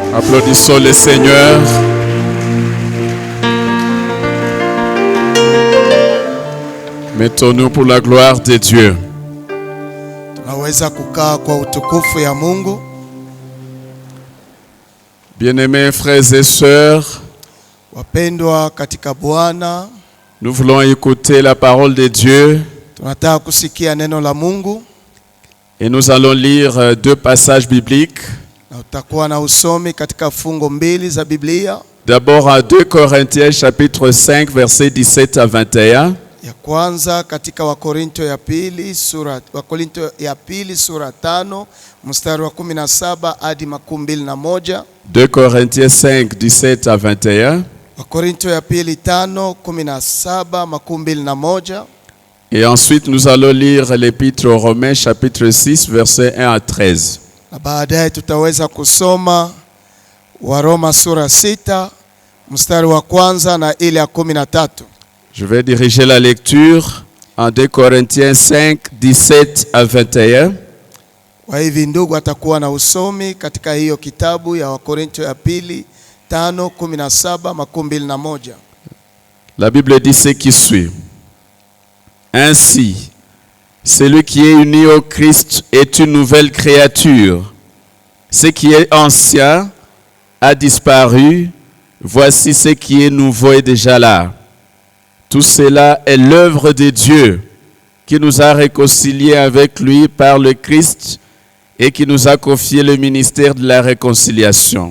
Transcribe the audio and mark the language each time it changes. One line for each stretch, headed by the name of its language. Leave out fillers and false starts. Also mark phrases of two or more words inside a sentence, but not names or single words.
French: Applaudissons le Seigneur. Mettons-nous pour la gloire de Dieu.
Swahili: Tunaweza kukaa kwa utukufu ya Mungu.
French: Bien-aimés frères et sœurs,
Swahili: Wapendwa katika Bwana,
French: nous voulons écouter la parole de Dieu
Swahili: tunataka kusikia neno la Mungu
French: et nous allons lire deux passages bibliques.
Swahili: na utakuwa na usomi katika fungo mbili za Biblia.
French: D'abord à 2 Corinthiens chapitre 5 versets 17 à 21.
Swahili: Ya kwanza katika Wakorinto ya pili sura 5 mstari wa 17 hadi 21.
French: 2 Corinthiens 5 17 à 21.
Swahili: Wakorinto ya pili 5 17 21.
French: Et ensuite nous allons lire l'épître aux Romains chapitre 6 versets 1 à 13.
Swahili: Na baadaye tutaweza kusoma Waroma sura 6 mstari wa kwanza na ile ya 13.
French: Je vais diriger la lecture en 2 Corinthiens 5 17 à 21.
Swahili: Kwa hivi ndugu atakuwa na usomi katika hiyo kitabu ya Wakorinto ya pili 5 17 21.
French: La Bible dit ce qui suit. Ainsi, celui qui est uni au Christ est une nouvelle créature. Ce qui est ancien a disparu. Voici ce qui est nouveau est déjà là. Tout cela est l'œuvre de Dieu qui nous a réconciliés avec lui par le Christ et qui nous a confié le ministère de la réconciliation.